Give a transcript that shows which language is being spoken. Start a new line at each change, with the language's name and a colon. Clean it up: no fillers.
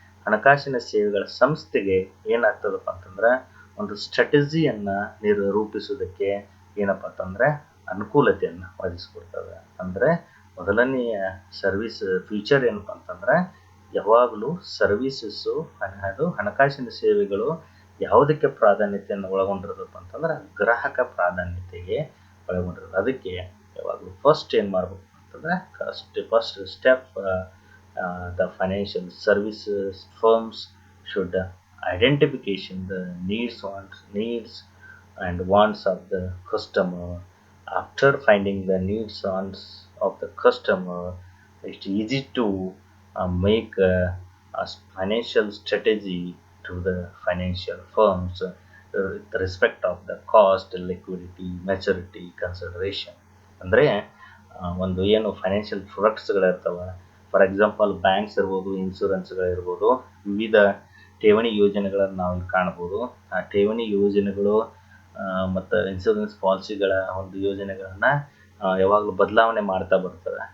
Kannada: ಹಣಕಾಸಿನ ಸೇವೆಗಳ ಸಂಸ್ಥೆಗೆ ಏನಾಗ್ತದಪ್ಪ ಅಂತಂದ್ರೆ ಒಂದು ಸ್ಟ್ರಾಟಜಿಯನ್ನು ರೂಪಿಸೋದಕ್ಕೆ ಏನಪ್ಪ ಅಂತಂದ್ರೆ ಅನುಕೂಲತೆಯನ್ನು ಒದಗಿಸ್ಕೊಡ್ತದೆ. ಅಂದರೆ ಮೊದಲನೆಯ ಸರ್ವಿಸ್ ಫ್ಯೂಚರ್ ಏನಪ್ಪ ಅಂತಂದ್ರೆ ಯಾವಾಗಲೂ ಸರ್ವಿಸಸ್ಸು ಅದು ಹಣಕಾಸಿನ ಸೇವೆಗಳು ಯಾವುದಕ್ಕೆ ಪ್ರಾಧಾನ್ಯತೆಯನ್ನು ಒಳಗೊಂಡಿರೋದಪ್ಪ ಅಂತಂದ್ರೆ ಗ್ರಾಹಕ ಪ್ರಾಧಾನ್ಯತೆಗೆ ಒಳಗೊಂಡಿರೋದು. ಅದಕ್ಕೆ ಯಾವಾಗಲೂ ಫಸ್ಟ್ ಏನು ಮಾಡಬೇಕು ಅಂತಂದ್ರೆ
English: First step the financial services firms should identification the needs and wants of the customer. After finding the needs wants of the customer, it's easy to make a financial strategy to the financial firms with respect of the cost, liquidity, maturity consideration.
Kannada: ಅಂದರೆ ಒಂದು ಏನು financial ಪ್ರಾಡಕ್ಟ್ಸ್ಗಳಿರ್ತವೆ,
English: for example
Kannada: banks ಇರ್ಬೋದು, ಇನ್ಶೂರೆನ್ಸ್ಗಳಿರ್ಬೋದು, ವಿವಿಧ ಠೇವಣಿ ಯೋಜನೆಗಳನ್ನು ನಾವು ಇಲ್ಲಿ ಕಾಣ್ಬೋದು. ಆ ಠೇವಣಿ ಯೋಜನೆಗಳು ಮತ್ತು ಇನ್ಶೂರೆನ್ಸ್ ಪಾಲಿಸಿಗಳ ಒಂದು ಯೋಜನೆಗಳನ್ನು ಯಾವಾಗಲೂ ಬದಲಾವಣೆ ಮಾಡ್ತಾ ಬರ್ತಾರೆ.